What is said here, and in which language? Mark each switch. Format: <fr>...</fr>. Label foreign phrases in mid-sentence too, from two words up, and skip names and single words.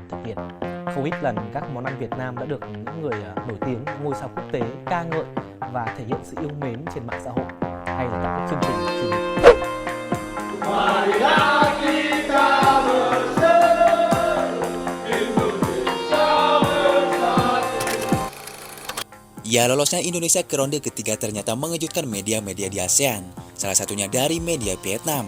<vi>thực hiện. Không ít lần các món ăn Việt Nam đã được những người nổi tiếng, ngôi sao quốc tế ca ngợi và thể hiện sự yêu mến trên mạng xã hội hay là các chương trình truyền hình.</vi> <id>Ya, lolosnya Indonesia ke ronde ketiga ternyata mengejutkan media-media di ASEAN, salah satunya dari media Vietnam.</id>